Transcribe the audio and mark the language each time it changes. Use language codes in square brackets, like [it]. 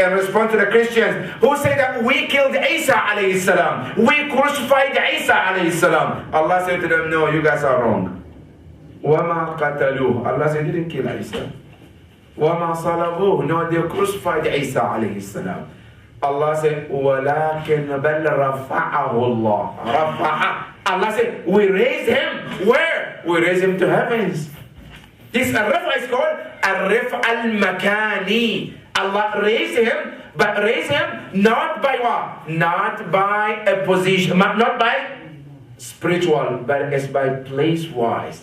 [en] In response to the Christians who say that we killed Isa alayhi salam, we crucified Isa alayhi salam. Allah said to them, no, you guys are wrong. [ar] وَمَا قَتَلُوهُ. [en] Allah said, they didn't kill Isa. [ar] وَمَا صَلَبُوهُ. [en] No, they crucified Isa alayhi salam. Allah said, [ar] وَلَكِنْ بَلْ رَفَعَهُ اللَّهُ. رَفَعَ. [en] Allah said, we raised him. Where? We raised him to heavens. This rafa is called al-rif al-makani. Allah raised him, but raised him not by what? Not by a position, not by spiritual, but it's by place-wise.